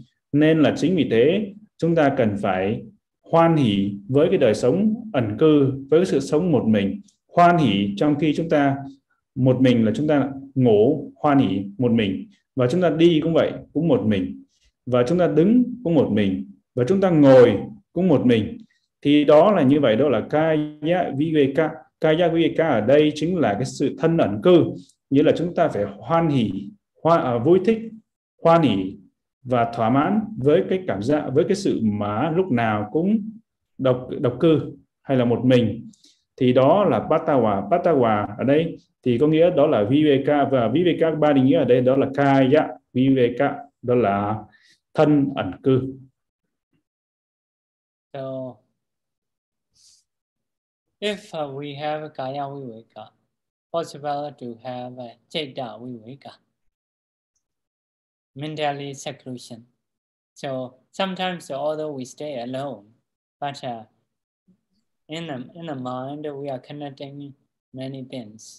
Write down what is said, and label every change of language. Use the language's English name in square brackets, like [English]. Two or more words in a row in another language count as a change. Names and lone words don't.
[Vietnamese] Nên là chính vì thế chúng ta cần phải hoan hỷ với cái đời sống ẩn cư, với cái sự sống một mình. Hoan hỷ trong khi chúng ta một mình là chúng ta ngủ, hoan hỷ một mình. Và chúng ta đi cũng vậy, cũng một mình. Và chúng ta đứng cũng một mình, và chúng ta ngồi cũng một mình. Thì đó là như vậy, đó là [Pali] kaya viveka. Kaya viveka [Vietnamese] ở đây chính là cái sự thân ẩn cư, nghĩa là chúng ta phải hoan hỷ, vui thích, hoan hỷ và thỏa mãn với cái cảm giác, với cái sự mà lúc nào cũng độc cư hay là một mình. Thì đó là Pattawa. Pattawa ở đây thì có nghĩa đó là viveka, và viveka 3 định nghĩa ở đây đó là [Pali] kaya viveka, [Vietnamese] đó là thân ẩn cư. [English] So if we have [Pali] kaya viveka, [English] possible to have a [Pali] citta viveka, [English] mentally seclusion. So sometimes although we stay alone, but in the mind we are connecting many things.